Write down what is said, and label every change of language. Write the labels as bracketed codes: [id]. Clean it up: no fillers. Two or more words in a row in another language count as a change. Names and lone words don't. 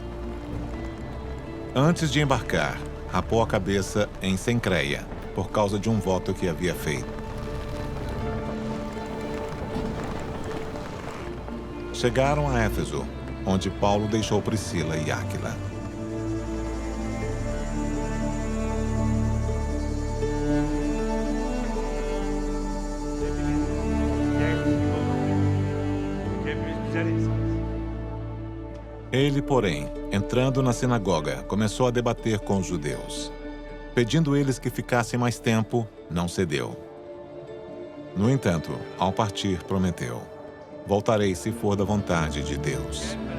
[pt] Antes de embarcar, rapou a cabeça em Cencreia, por causa de um voto que havia feito. Chegaram a Éfeso, onde Paulo deixou Priscila e Áquila. [tr] hepimiz güzel insanız. [pt] Ele, porém, entrando na sinagoga, começou a debater com os judeus. Pedindo eles que ficassem mais tempo, não cedeu. No entanto, ao partir, prometeu: Voltarei se for da vontade de Deus.